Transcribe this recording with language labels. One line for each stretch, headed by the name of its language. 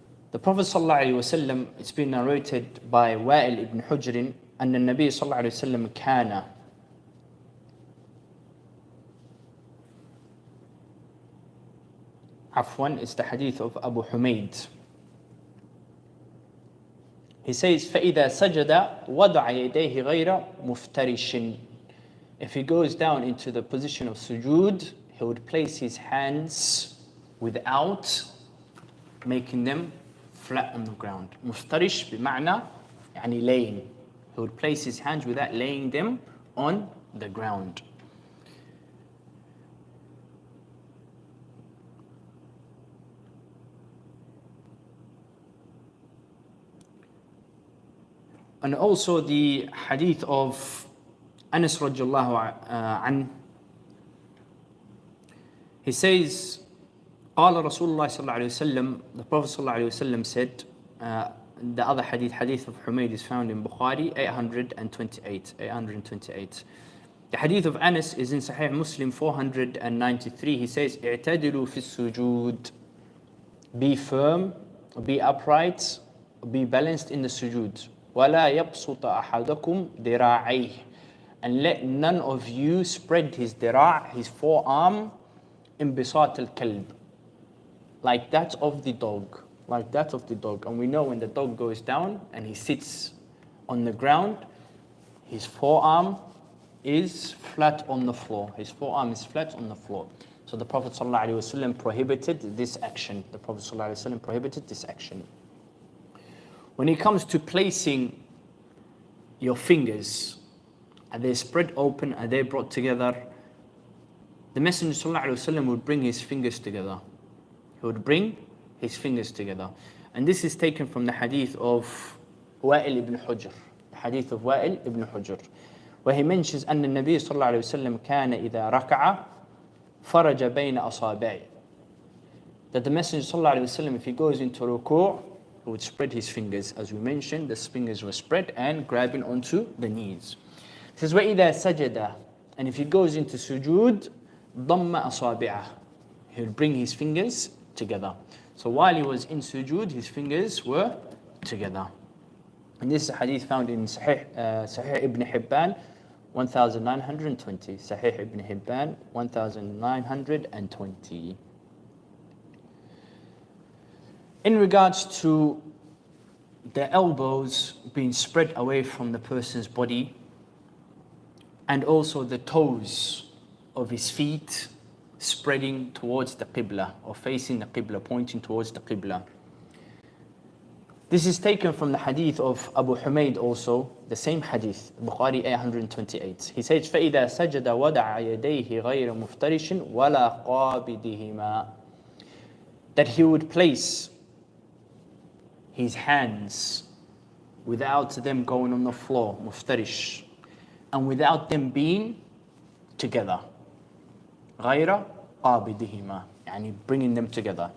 English: The Prophet ﷺ, it's been narrated by Wa'il ibn Hujr,
Arabic: أن النبي صلى الله عليه وسلم كان
English: Afwan is the hadith of Abu Humayd. He says,
Arabic: فَإِذَا سَجَدَ وَضَعَ يَدَيْهِ غَيْرَ مُفْتَرِشٍ.
English: If he goes down into the position of sujood, he would place his hands without making them flat on the ground. Muftarish
Arabic: بمعنى يعني
English: laying. He would place his hands without laying them on the ground. And also the hadith of Anas radiallahu anhu, he says,
Arabic: قال رسول الله صلى الله عليه وسلم,
English: the Prophet صلى الله عليه وسلم said, the other hadith of Humayd is found in Bukhari 828. The hadith of Anas is in Sahih Muslim 493. He says,
Arabic: اعتدلوا في السجود.
English: Be firm, be upright, be balanced in the sujood.
Arabic: وَلَا يَبْسُطَ أَحَدَكُمْ ذِرَاعَيْهِ.
English: And let none of you spread his dira', his forearm,
Arabic: انبساط الكلب,
English: like that of the dog. Like that of the dog. And we know when the dog goes down and he sits on the ground, his forearm is flat on the floor. His forearm is flat on the floor. So the Prophet ﷺ prohibited this action. The Prophet ﷺ prohibited this action. When it comes to placing your fingers, are they spread open? Are they brought together? The Messenger ﷺ would bring his fingers together. He would bring his fingers together. And this is taken from the hadith of Wa'il ibn Hujr. The hadith of Wa'il ibn Hujr, where he mentions
Arabic: أن النبي صلى الله عليه وسلم كان إذا ركع فرج بين أصابعه.
English: That the Messenger صلى الله عليه وسلم, if he goes into ruku', he would spread his fingers. As we mentioned, the fingers were spread and grabbing onto the knees. It says,
Arabic: وَإِذَا سَجَدَ.
English: And if he goes into sujood,
Arabic: ضَمَّ أَصَابِعَهُ.
English: He would bring his fingers together. So while he was in sujood, his fingers were together. And this is a hadith found in Sahih ibn Hibban 1920. Sahih ibn Hibban 1920. In regards to the elbows being spread away from the person's body, and also the toes of his feet spreading towards the Qibla, or facing the Qibla, pointing towards the Qibla. This is taken from the hadith of Abu Humayd also, the same hadith, Bukhari 828. He says,
Arabic: فَإِذَا سَجَدَ وَدَعَ يَدَيْهِ غَيْرَ مُفْتَرِشٍ وَلَا قَابِدِهِمَا.
English: That he would place his hands without them going on the floor, muftarish, and without them being together.
Arabic: غَيْرَ قَابِدِهِمَا,
English: يعني bringing them together.